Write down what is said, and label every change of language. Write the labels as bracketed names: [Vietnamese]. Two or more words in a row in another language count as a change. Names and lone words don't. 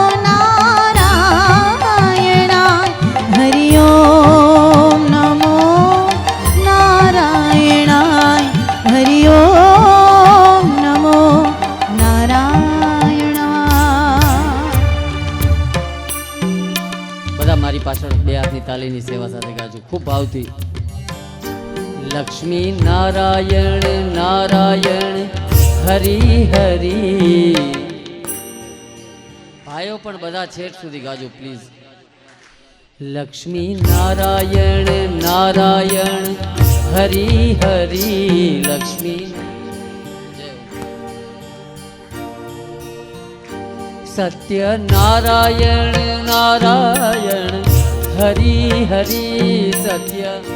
[Sanskrit] नारायण हरि ओम नमो नारायण हरि ओम नमो नारायण [Gujarati] બધા મારી પાછળ બે હાથની તાલીની સેવા સાથે ગાજો ખૂબ ભાવથી [Sanskrit] લક્ષ્મી નારાયણ નારાયણ હરિ હરિ [Gujarati] ભાઈઓ પણ બધા છેક સુધી ગાજો પ્લીઝ [Sanskrit] લક્ષ્મી નારાયણ નારાયણ હરિ હરિ લક્ષ્મી સત્ય નારાયણ નારાયણ હરિ હરિ સત્ય